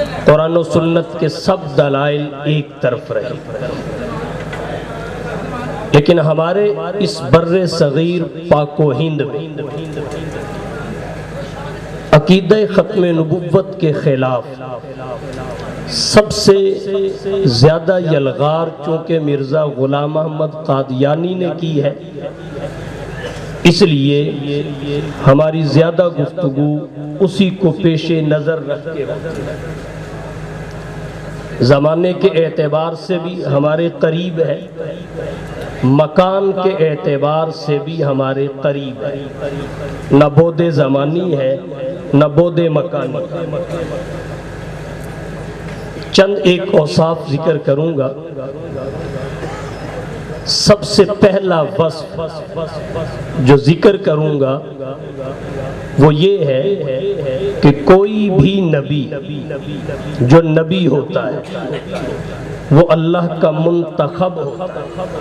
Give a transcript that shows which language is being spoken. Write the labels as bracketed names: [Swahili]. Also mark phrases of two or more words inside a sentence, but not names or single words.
[Urdu] قرآن و سنت کے سب دلائل ایک طرف رہے، لیکن ہمارے اس بر صغیر پاک و ہند میں عقیدہ ختم نبوت کے خلاف سب سے زیادہ یلغار چونکہ مرزا غلام محمد قادیانی نے کی ہے، اس لیے ہماری زیادہ گفتگو اسی کو پیش نظر رکھ کے زمانے کے اعتبار سے بھی ہمارے قریب ہے، مکان کے اعتبار سے بھی ہمارے قریب ہے، نہ بود زمانی ہے نہ بود مکانی۔ چند ایک اوصاف ذکر کروں گا۔ سب سے پہلا وصف جو ذکر کروں گا وہ یہ ہے کہ کوئی بھی نبی جو نبی ہوتا ہے وہ اللہ کا منتخب ہوتا ہے۔